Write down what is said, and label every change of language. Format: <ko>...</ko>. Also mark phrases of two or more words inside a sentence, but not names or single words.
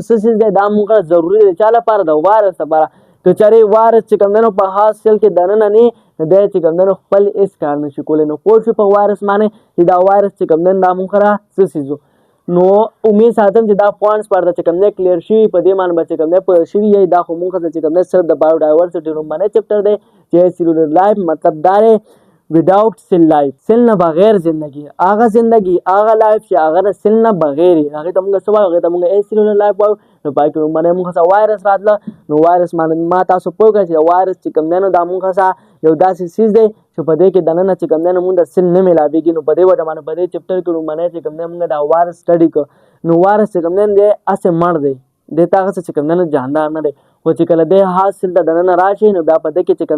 <ps>څه څیز دی دا مونږ ضروري دی چا لپاره د وایرس لپاره که چېرې وایرس چې کوم دی نو په حاصل کې دننه نه دی چې کوم دی نو خپل هېڅ کار نشي کولی نو پوه شو په وایرس باندې چې دا وایرس چې کوم دی دا مونږ سره څه څیز نو امید ساتم چې دا پوینټس پرته چې کوم دی کلیر شوي په دې باندې به چې کوم دی پوه شوي یی دا خو مونږ ته چې کوم دی صرف د بایوډایورسټي لومبنی چپټر دی چې</ps> <en>cellular life</en> <ps>مطلب دا دی</ps> <en>without cell life cell</en> <ps>نه بغیر زندگی هغه زندگی هغه لایف چې هغه د سیل نه بغیر هغه ته موږ سوال هغه ته موږ</ps> <en>cellular life</en> <ps>وایو نو پای کې باندې موږ څه وایرس راتله نو وایرس باندې ما تاسو پوه کړئ چې وایرس چې کوم دی نو دا موږ څه یو داسې چیز دی چې په دې کې دننه چې کوم دی نو موږ د سیل نه ملاویږي نو په دې وجه باندې په دې چپټر کې باندې چې کوم دی موږ دا وایرس سټډي کو نو وایرس چې کوم دی اسه مړ دی د تاغه چې کوم دی جاندار نه دی خو چې کله د حاصل د دننه راشي نو بیا په دې کې چې کوم</ps>